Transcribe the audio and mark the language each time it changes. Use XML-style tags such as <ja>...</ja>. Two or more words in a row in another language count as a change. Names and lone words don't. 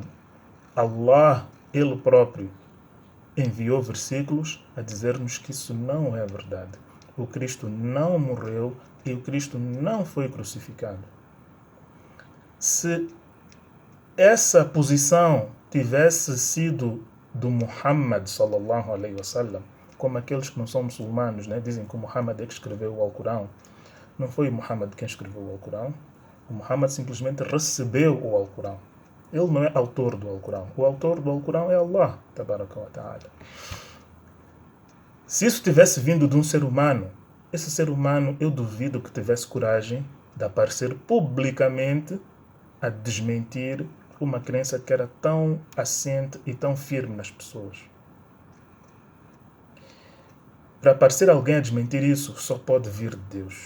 <pt>Allah, ele próprio, enviou versículos a dizer-nos que isso não é verdade. O Cristo não morreu e o Cristo não foi crucificado. Se essa posição tivesse sido do Muhammad</pt> <ar>صلى الله عليه وسلم,</ar> <pt>como aqueles que não são muçulmanos, né, dizem que o Muhammad é que escreveu o Alcorão. Não foi o Muhammad quem escreveu o Alcorão. O Muhammad simplesmente recebeu o Alcorão. Ele não é autor do Alcorão. O autor do Alcorão é Allah,</pt> <ar>تبارك وتعالى.</ar> <pt>Se isso tivesse vindo de um ser humano, esse ser humano, eu duvido que tivesse coragem de aparecer publicamente a desmentir uma crença que era tão assente e tão firme nas pessoas. Para aparecer alguém a desmentir isso, só pode vir de Deus.</pt>